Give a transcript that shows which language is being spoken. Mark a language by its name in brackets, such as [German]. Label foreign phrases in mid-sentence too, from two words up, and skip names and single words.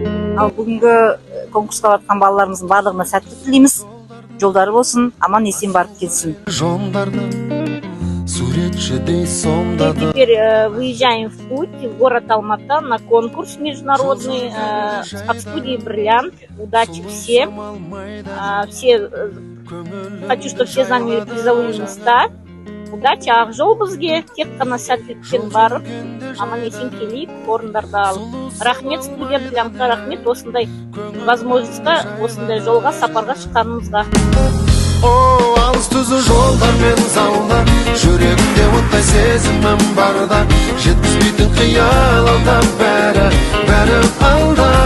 [Kazakh] Ал бүгінгі конкурсқа батқан балаларымыздың барлығына сәттілік тілейміз. Жолдары болсын, аман есен барып келсін. [Russian] Теперь выезжаем в путь в город Алмата на конкурс международный от студии «Бриллиант». Удачи всем. Хочу, чтобы все заняли призовые места. [Kazakh] Удачи Ақжол бізге, тек қана сәттілікпен барып, аман есен келейік, орындарды алып. Рахмет студия «Бриллиантқа», рахмет осындай возможностьқа, осындай жолға, сапарға шыққанымызға. Алыс түзу жолдар мен залдар, жүрегімде оттай сезімім барда, жеткізбейтін қиялында бәрі алда.